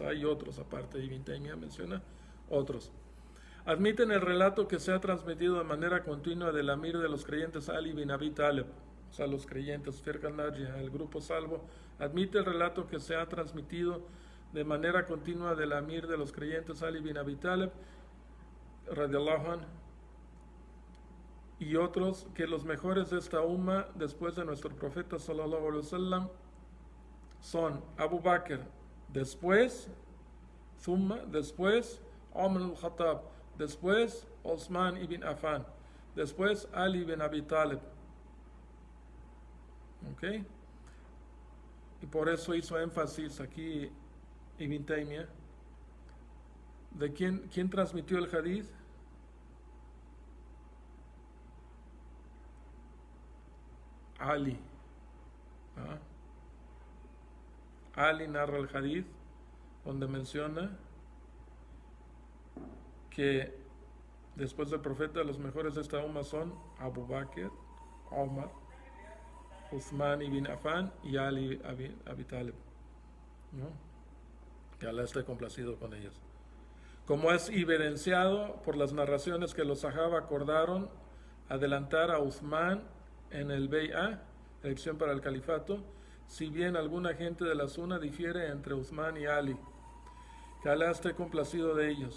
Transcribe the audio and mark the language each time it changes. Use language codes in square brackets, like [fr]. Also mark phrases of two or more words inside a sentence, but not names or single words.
[es] Hay otros aparte, Ibn Taymiyyah menciona otros. Admiten el relato que se ha transmitido de manera continua del amir de los creyentes Ali bin Abi Talib, o sea, los creyentes, [ar] فرقة ناجية, [es] el grupo salvo, admite el relato que se ha transmitido de manera continua del amir de los creyentes Ali bin Abi Talib, [ar] رضي الله عنه, [es] y otros, que los mejores de esta umma después de nuestro profeta [ar] صلى الله عليه وسلم [es] son Abu Bakr, después Umar al-Khattab, después Osman ibn Affan, después Ali ibn Abi Talib. ¿Ok? Y por eso hizo énfasis aquí Ibn Taymiyyah. ¿De quién transmitió el hadith? Ali. Ali narra el hadith donde menciona que después del profeta los mejores de esta umma son Abu Bakr, Omar, Uthman ibn Affan y Ali Abi Talib, ¿no? Que Allah esté complacido con ellos. Como es evidenciado por las narraciones que los sahaba acordaron adelantar a Uthman en el Bay'a, elección para el califato, si bien alguna gente de la Sunna difiere entre Uthman y Ali, que Allah esté complacido de ellos.